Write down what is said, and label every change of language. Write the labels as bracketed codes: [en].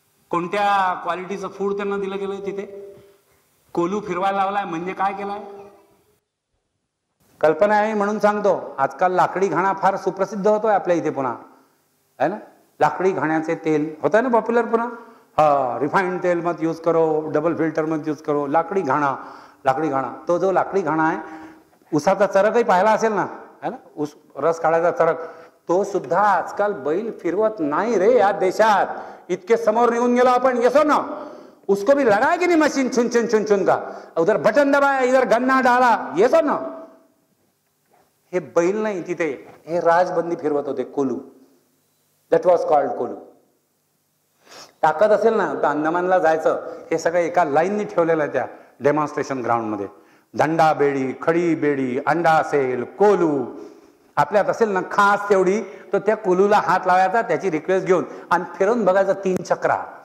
[mr] कोणत्या क्वालिटीचं फूड त्यांना दिलं गेलंय तिथे, कोलू फिरवायला लावलाय म्हणजे काय केलाय, कल्पना आहे म्हणून सांगतो. आजकाल लाकडी घाणा फार सुप्रसिद्ध होतोय आपल्या इथे पुन्हा, [hi] है ना. [mr] लाकडी घाण्याचे तेल होतं ना पॉप्युलर पुन्हा. [hi] हा, रिफाइंड तेल मत यूज करो, डबल फिल्टर मत यूज करो. [mr] लाकडी घाणा, लाकडी घाणा. तो जो लाकडी घाणा आहे, उसाचा चरकही पाहिला असेल ना, है ना, ऊस रस काढायचा चरक, तो सुद्धा आजकाल बैल फिरवत नाही रे या देशात. इतके समोर निघून गेलो आपण. [hi] येसो ना, उसको भी लगाए की नहीं मशीन, चुन चुन चुन चुन का, उधर बटन दबाया, इधर गन्ना डाला. येसो ना. [mr] हे बैल नाही तिथे, हे राजबंदी फिरवत होते, कोलू. [en] That was called kolhu. [mr] ताकद असेल ना तर अंदमानला जायचं. हे सगळं एका लाईननी ठेवलेलं आहे त्या डेमॉन्स्ट्रेशन ग्राउंडमध्ये. दंडा बेडी, खडी बेडी, अंडा असेल, कोलू आपल्यात असेल ना खास तेवढी, तर त्या कोलूला हात लावायचा, त्याची रिक्वेस्ट घेऊन आणि फिरवून बघायचं 3 चक्रा.